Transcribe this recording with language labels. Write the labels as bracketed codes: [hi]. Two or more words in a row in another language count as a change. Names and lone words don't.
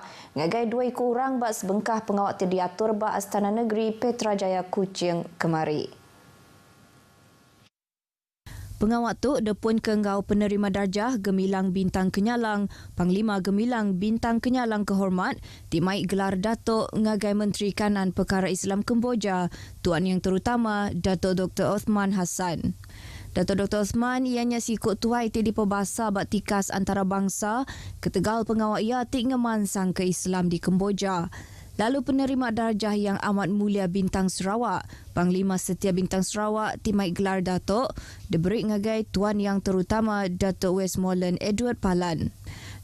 [iba] Ngagai 2 kurang bak sebengkah pengawak diatur bak Astana Negeri Petrajaya Kuching kemari. Pengawak tu depun ke ngau penerima darjah Gemilang Bintang Kenyalang, Panglima Gemilang Bintang Kenyalang Kehormat, timai gelar Datuk ngagai Menteri Kanan Perkara Islam Kemboja, Tuan Yang Terutama Datuk Dr. Osman Hassan. Datuk Dr. Osman ianya sikut tuai ti di pebasa bak tikas antarabangsa ketegal pengawak ia tik ngemansang ke Islam di Kemboja. Lalu penerima darjah [ms] yang amat mulia [iba] Bintang Sarawak, Panglima Setia Bintang Sarawak, timai gelar Datuk, diberi ngagai Tuan Yang Terutama Datuk Westmoreland Edward Palan.